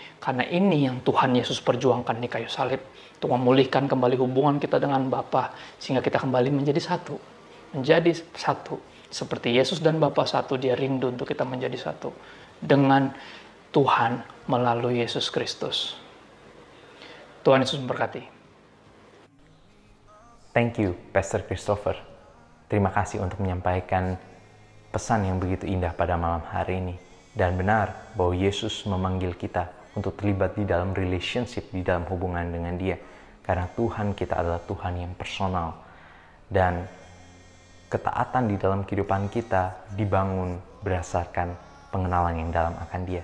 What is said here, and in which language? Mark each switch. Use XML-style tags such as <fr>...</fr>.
<id>Karena ini yang Tuhan Yesus perjuangkan di kayu salib, untuk memulihkan kembali hubungan kita dengan Bapa, sehingga kita kembali menjadi satu. Menjadi satu. Seperti Yesus dan Bapa satu, Dia rindu untuk kita menjadi satu dengan Tuhan melalui Yesus Kristus. Tuhan Yesus memberkati.</id> <en>Thank you, Pastor Christopher.</en> <id>Terima kasih untuk menyampaikan pesan yang begitu indah pada malam hari ini. Dan benar bahwa Yesus memanggil kita untuk terlibat di dalam relationship, di dalam hubungan dengan Dia. Karena Tuhan kita adalah Tuhan yang personal. Dan ketaatan di dalam kehidupan kita dibangun berdasarkan pengenalan yang dalam akan Dia.</id>